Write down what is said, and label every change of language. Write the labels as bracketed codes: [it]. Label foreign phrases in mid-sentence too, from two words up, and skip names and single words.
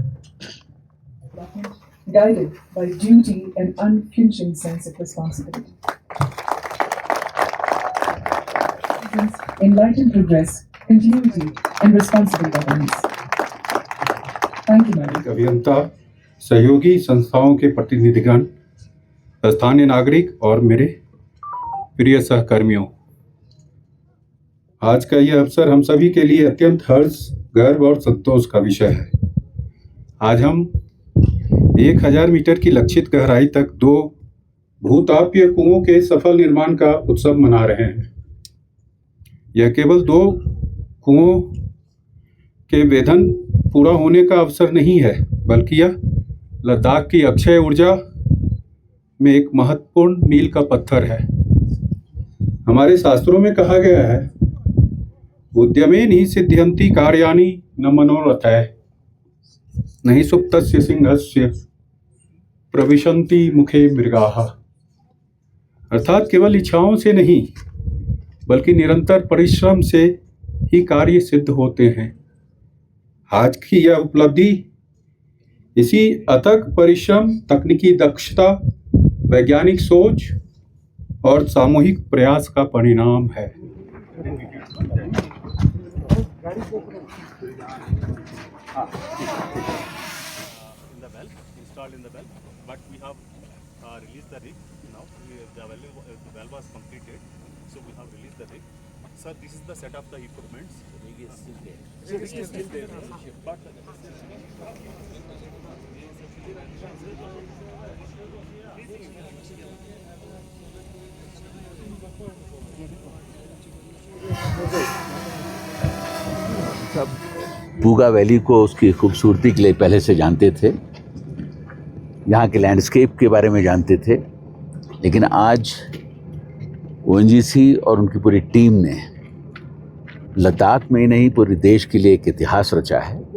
[en] Guided by duty and unflinching sense of responsibility. Enlightened progress, continuity, and responsible governance. Thank you, Madam. [hi] अभियंता, सहयोगी संस्थाओं के प्रतिनिधिगण, स्थानीय नागरिक और मेरे प्रिय सहकर्मियों, आज का यह अवसर हम सभी के लिए अत्यंत हर्ष, गर्व और संतोष का विषय है। आज हम 1000 मीटर की लक्षित गहराई तक 2 भूतापीय कुओं के सफल निर्माण का उत्सव मना रहे हैं। यह केवल 2 कुओं के वेधन पूरा होने का अवसर नहीं है, बल्कि यह लद्दाख की अक्षय ऊर्जा में एक महत्वपूर्ण मील का पत्थर है। हमारे शास्त्रों में कहा गया है, [sa] उद्यमेन ही सिद्ध्यन्ति कार्याणि न मनोरथैः नहि सुप्तस्य सिंहस्य प्रविशन्ति मुखे मृगाः। [hi] अर्थात केवल इच्छाओं से नहीं, बल्कि निरंतर परिश्रम से ही कार्य सिद्ध होते हैं। आज की यह उपलब्धि इसी अथक परिश्रम, तकनीकी दक्षता, वैज्ञानिक सोच और सामूहिक प्रयास का परिणाम है। [en] Installed in the well, but we have released the rig now. The well was completed, so we have released the rig. Sir, this is the set of the equipments. Rig is still there. Rig is still there, but [hi] पूगा वैली को उसकी खूबसूरती के लिए पहले से जानते थे, यहाँ के लैंडस्केप के बारे में जानते थे, लेकिन आज ओएनजीसी और उनकी पूरी टीम ने लद्दाख में ही नहीं पूरे देश के लिए एक इतिहास रचा है।